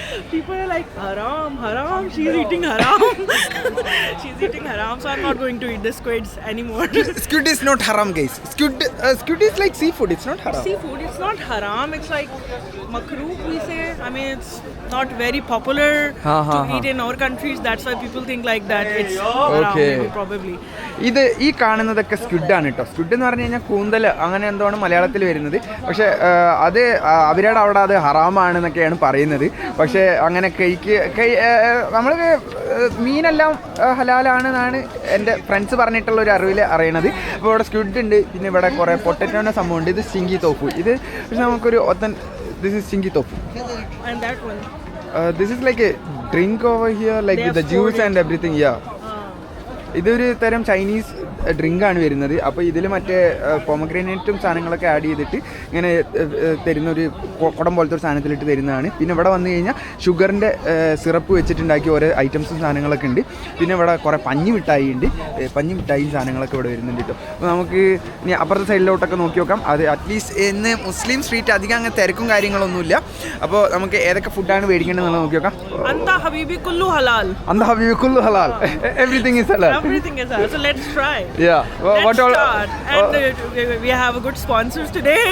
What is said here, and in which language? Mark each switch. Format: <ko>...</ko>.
<en>People are like haram, she's eating haram. She's eating haram, so I'm not going to eat the squids anymore. Squid is not haram, guys. Squid is like seafood. It's not haram. Seafood, it's not haram. It's like makruh we say. I mean it's not very popular to eat in our countries. That's why people think like that. It's haram probably.</en> <ml>ഇത് ഈ കാണുന്നതൊക്കെ സ്ക്വിഡാണ് കേട്ടോ. Squid എന്ന് പറഞ്ഞു കഴിഞ്ഞാൽ കൂന്തൽ അങ്ങനെ എന്തോണ് മലയാളത്തിൽ വരുന്നത്. പക്ഷേ അത് അവരുടെ അവിടെ അത് ഹറാമാണെന്നൊക്കെയാണ് പറയുന്നത്. പക്ഷേ അങ്ങനെ നമ്മൾ മീനെല്ലാം ഹലാലാണെന്നാണ് എൻ്റെ ഫ്രണ്ട്സ് പറഞ്ഞിട്ടുള്ള ഒരു അറിവിൽ അറിയണത്. അപ്പോൾ ഇവിടെ സ്ക്വിഡ് ഉണ്ട്. പിന്നെ ഇവിടെ കുറേ പൊട്ടറ്റോൻ്റെ സംഭവമുണ്ട്. ഇത് ചിങ്കി തോഫു. ഇത് പക്ഷേ നമുക്കൊരു</ml> <en>This is ചിങ്കി tofu. And that one? This is like a drink over here, like with the juice and everything.</en> <ml>ഇതൊരു തരം ചൈനീസ് ഡ്രിങ്കാണ് വരുന്നത്. അപ്പോൾ ഇതിൽ മറ്റേ പൊമഗ്രാനേറ്റും സാധനങ്ങളൊക്കെ ആഡ് ചെയ്തിട്ട് ഇങ്ങനെ തരുന്നൊരു കുടം പോലത്തെ ഒരു സാധനത്തിലിട്ട് തരുന്നതാണ്. പിന്നെ ഇവിടെ വന്നു കഴിഞ്ഞാൽ ഷുഗറിൻ്റെ സിറപ്പ് വെച്ചിട്ടുണ്ടാക്കിയ ഓരോ ഐറ്റംസും സാധനങ്ങളൊക്കെ ഉണ്ട്. പിന്നെ ഇവിടെ കുറേ പഞ്ഞി മിഠായിയും സാധനങ്ങളൊക്കെ ഇവിടെ വരുന്നുണ്ട് കേട്ടോ. അപ്പോൾ നമുക്ക് ഇനി അപ്പുറത്തെ സൈഡിലോട്ടൊക്കെ നോക്കി നോക്കാം. അത് അറ്റ്ലീസ്റ്റ് ഇന്ന് മുസ്ലിം സ്ട്രീറ്റ് അധികം അങ്ങനെ തിരക്കും കാര്യങ്ങളൊന്നുമില്ല. അപ്പോൾ നമുക്ക് ഏതൊക്കെ ഫുഡാണ് മേടിക്കേണ്ടതെന്നുള്ളത് നോക്കി നോക്കാം.</ml> <ar>Anta habibi kullu halal.</ar> <en>Everything is halal. Everything is halal. So let's try. Yeah. Let's start. And we have a good sponsors today.</en>